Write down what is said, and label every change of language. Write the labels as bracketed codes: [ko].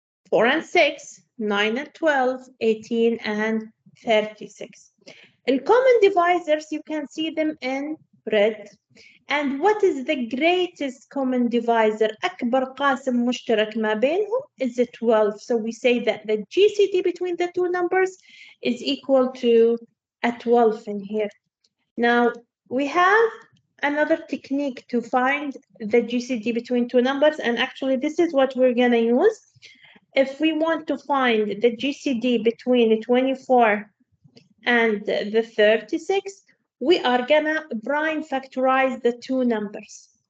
[en] 4 and 6, 9 and 12, 18 and 36. The common divisors, you can see them in red. And what is the greatest common divisor? [ar] أكبر قاسم مشترك ما بينهم [en] is 12. So we say that the GCD between the two numbers is equal to a 12 in here. Now, we have another technique to find the GCD between two numbers, and actually this is what we're gonna use. If we want to find the GCD between 24 and the 36, we are gonna prime factorize the two numbers.